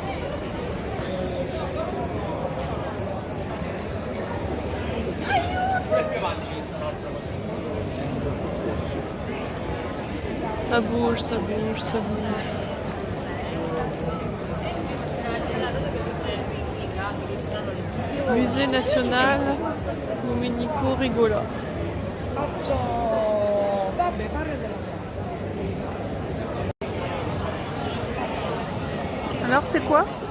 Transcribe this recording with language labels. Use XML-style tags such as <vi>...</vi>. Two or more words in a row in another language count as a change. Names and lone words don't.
<fr>Ça bouge, ça bouge, ça bouge. Musée national Domenico Rigola.</fr> <it>Faccio... Vabbè, parla della...</it> <fr>Alors c'est quoi?</fr>